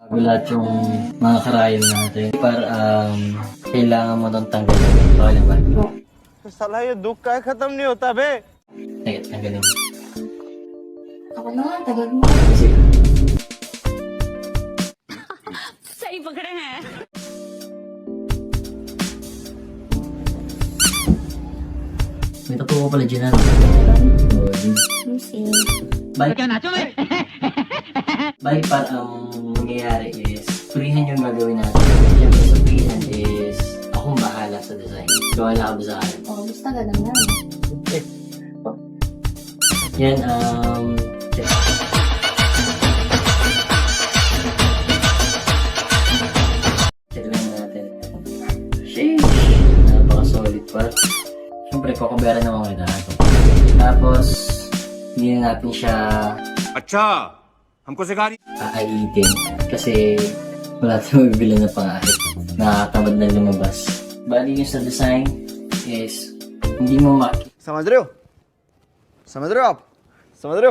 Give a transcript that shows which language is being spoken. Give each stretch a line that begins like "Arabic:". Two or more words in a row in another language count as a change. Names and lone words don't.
Filipino: Lahat yung mga karayom natin. Para kailangan mo nang tanggalin. Okay lang ba?
Hindi: साला ये दुख का खत्म नहीं होता बे।
Filipino: Sige, tanggalin. Ako na nga, tagal mo. Sige.
Hindi: सही पकड़े हैं।
Filipino: May tatuwa pala dyan ano. Lucy. Balik Balik para mangyayari is freehand yung gagawin natin. Siyempre sa freehand is akong bahala sa design. Gawala ka ba sa akin? Oh, basta ganun lang. Yan, check. Check lang natin. Sheesh! Napaka-solid pa. Siyempre, kukumbera naman kita. Tapos, hindi na natin siya
Hindi: अच्छा हमको सिखा रही
Filipino: aaitin. Kasi, wala tayong mabibili na pangahit. Nakatamad na lumabas. Bali yung sa design is, hindi mo makikita
Hindi: समझ रहे हो आप समझ रहे हो